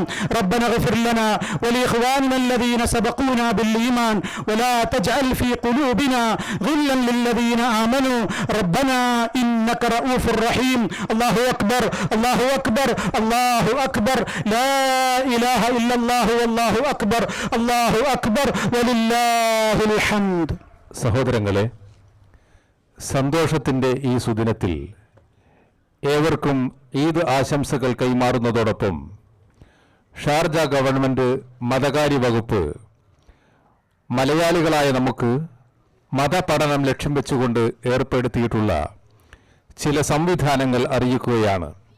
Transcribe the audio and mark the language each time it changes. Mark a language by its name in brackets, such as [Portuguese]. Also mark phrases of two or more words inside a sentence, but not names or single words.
[Arabic] ربنا اغفر لنا ولاخواننا الذين سبقونا بالايمان ولا تجعل في قلوبنا غلا للذين آمنوا ربنا إنك رؤوف رحيم. الله أكبر الله أكبر الله أكبر لا إله إلا الله والله أكبر الله أكبر ولله الحمد. [Malayalam] സഹോദരങ്ങളെ, സന്തോഷത്തിൻ്റെ ഈ സുദിനത്തിൽ ഏവർക്കും ഈദ് ആശംസകൾ കൈമാറുന്നതോടൊപ്പം ഷാർജ ഗവൺമെൻറ് മതകാര്യ വകുപ്പ് മലയാളികളായ നമുക്ക് മതപഠനം ലക്ഷ്യം വെച്ചുകൊണ്ട് ഏർപ്പെടുത്തിയിട്ടുള്ള ചില സംവിധാനങ്ങൾ അറിയിക്കുകയാണ്.